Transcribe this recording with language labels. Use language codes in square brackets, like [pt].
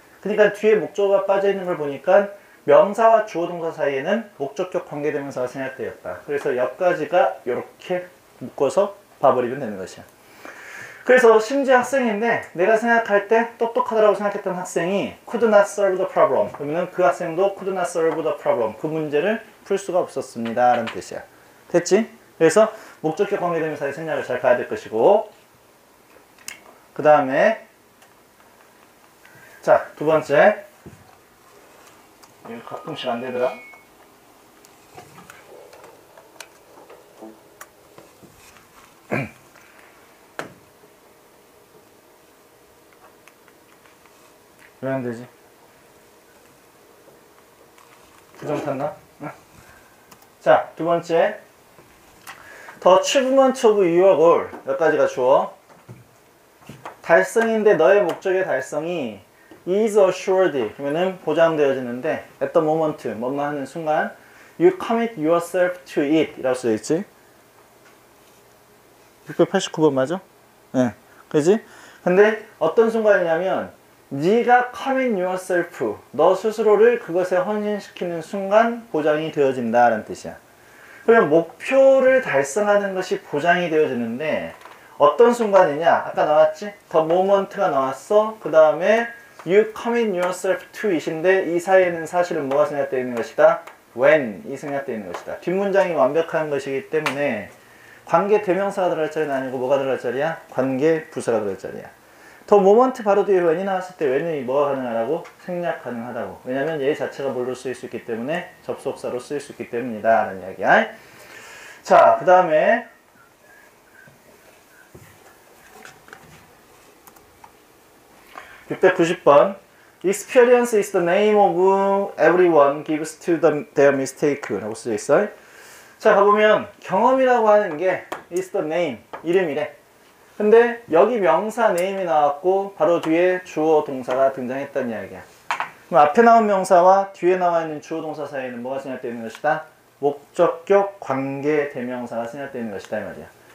[ko] 그러니까 뒤에 목적어가 빠져있는 걸 보니까 명사와 주어 동사 사이에는 목적격 관계대명사가 생략되었다. 그래서 여기까지가 이렇게 묶어서 봐버리면 되는 것이야. 그래서 심지어 학생인데 내가 생각할 때 똑똑하다고 생각했던 학생이 [en] could not solve the problem. [ko] 그러면 그 학생도 [en] could not solve the problem. [ko] 그 문제를 풀 수가 없었습니다. 라는 뜻이야. 됐지? 그래서 목적격 관계대명사의 생략을 잘 봐야 될 것이고, 그 다음에 자, 두 번째. 이거 가끔씩 안 되더라. 왜 안 되지? 부정 탔나? 응? 자, 두 번째. [en] The achievement of your goal. [ko] 여기까지가 주어. 달성인데 너의 목적의 달성이 is assured. 그러면은 보장되어지는데 at the moment, 뭐뭐 하는 순간 [en] you commit yourself to it [ko] 이라고 써있지? 689번 맞아? 네. 그지? 근데 어떤 순간이냐면 네가 commit yourself, 너 스스로를 그것에 헌신시키는 순간 보장이 되어진다 라는 뜻이야. 그러면 목표를 달성하는 것이 보장이 되어지는데 어떤 순간이냐? 아까 나왔지? the moment가 나왔어. 그 다음에 you commit yourself to it인데 이 사이에는 사실은 뭐가 생략되어 있는 것이다? when 이 생략되어 있는 것이다. 뒷문장이 완벽한 것이기 때문에 관계 대명사가 들어갈 자리는 아니고 뭐가 들어갈 자리야? 관계 부사가 들어갈 자리야. 더 모먼트 바로 뒤에 when이 나왔을 때 when이 뭐가 가능하다고? 생략 가능하다고. 왜냐면 얘 자체가 뭘로 쓰일 수 있기 때문에 접속사로 쓰일 수 있기 때문이다 라는 이야기야. 자, 그 다음에 690번. [en] Experience is the name of everyone gives to their mistake [ko] 라고 쓰여 있어. 자, 가보면 경험이라고 하는 게 is the name, 이름이래. 근데 여기 명사 name이 나왔고 바로 뒤에 주어 동사가 등장했다는 이야기야. 그럼 앞에 나온 명사와 뒤에 나와 있는 주어 동사 사이에는 뭐가 생략되어 있는 것이다? 목적격 관계 대명사가 생략되어 있는 것이다 이 말이야.